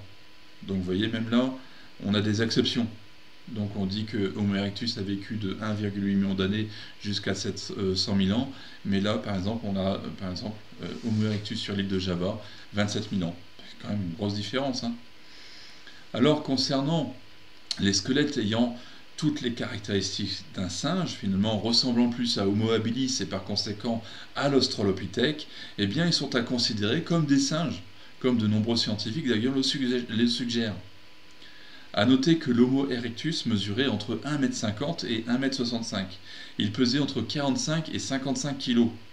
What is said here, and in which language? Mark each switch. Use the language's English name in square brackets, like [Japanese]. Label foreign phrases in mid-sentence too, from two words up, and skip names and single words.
[French] Donc vous voyez, même là, on a des exceptions. Donc on dit que Homo erectus a vécu de 1,8 million d'années jusqu'à 100 000 ans, mais là par exemple on a Homo erectus sur l'île de Java, 27 000 ans. C'est quand même une grosse différence. Alors concernant les squelettes ayant toutes les caractéristiques d'un singe, finalement ressemblant plus à Homo habilis et par conséquent à l'Australopithèque, eh bien ils sont à considérer comme des singes, comme de nombreux scientifiques d'ailleurs le suggèrent. A noter que l'Homo erectus mesurait entre 1,50 m et 1,65 m. Il pesait entre 45 et 55 kg.